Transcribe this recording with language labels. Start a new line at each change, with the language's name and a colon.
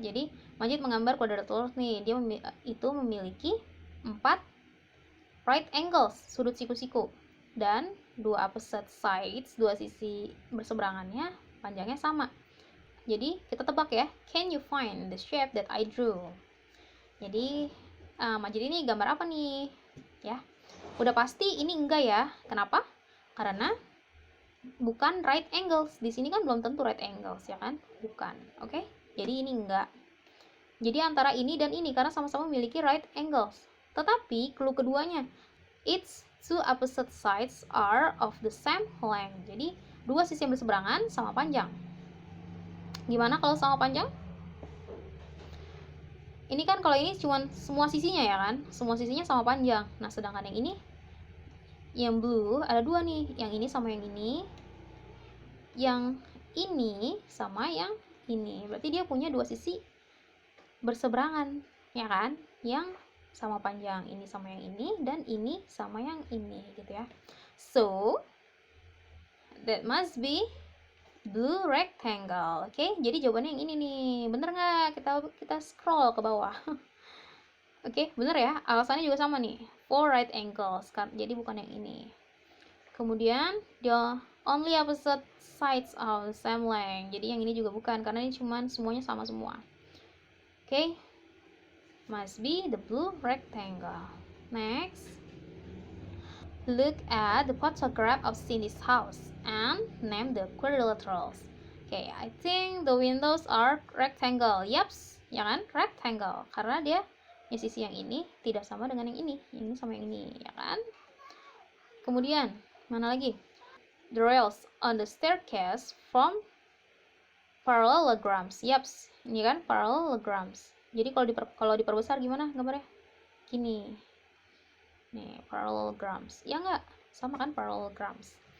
Indonesian: Jadi Majid menggambar quadrilateral nih. Dia memiliki 4 right angles, sudut siku-siku, dan 2 opposite sides, 2 sisi berseberangannya panjangnya sama. Jadi kita tebak ya.
English: Can you find the shape that I drew?
Indonesian: Jadi Majid ini gambar apa nih? Ya, udah pasti ini enggak ya. Kenapa? Karena bukan right angles. Di sini kan belum tentu right angles ya kan? Bukan. Oke? Jadi ini enggak. Jadi antara ini dan ini karena sama-sama memiliki right angles. Tetapi clue keduanya,
English: its two opposite sides are of the same length.
Indonesian: Jadi dua sisi yang berseberangan sama panjang. Gimana kalau sama panjang? Ini kan kalau ini cuma semua sisinya ya kan? Semua sisinya sama panjang. Nah, sedangkan yang ini, yang blue, ada dua nih. Yang ini sama yang ini. Yang ini sama yang ini. Berarti dia punya dua sisi berseberangan, ya kan? Yang sama panjang. Ini sama yang ini, dan ini sama yang ini, gitu ya.
English: So, that must be blue rectangle.
Indonesian: Oke, jadi jawabannya yang ini nih. Bener nggak? Kita scroll ke bawah. Oke, bener ya. Alasannya juga sama nih. 4 right angles. Jadi bukan yang ini. Kemudian
English: the only opposite sides of the same length.
Indonesian: Jadi yang ini juga bukan karena ini cuman semuanya sama semua.
English: Oke. Must be the blue rectangle. Next. Look at the photograph of Cindy's house and name the quadrilaterals. Okay, I think the windows are rectangle.
Indonesian: Yaps, ya kan? Rectangle. Karena dia sisi yang ini tidak sama dengan yang ini. Yang ini sama yang ini, ya kan? Kemudian, mana lagi? The rails on the staircase from parallelograms. Yaps, ini kan parallelograms. Jadi kalau diperbesar gimana gambarnya? Gini. Nih, parallelograms. Ya enggak? Sama kan parallelograms.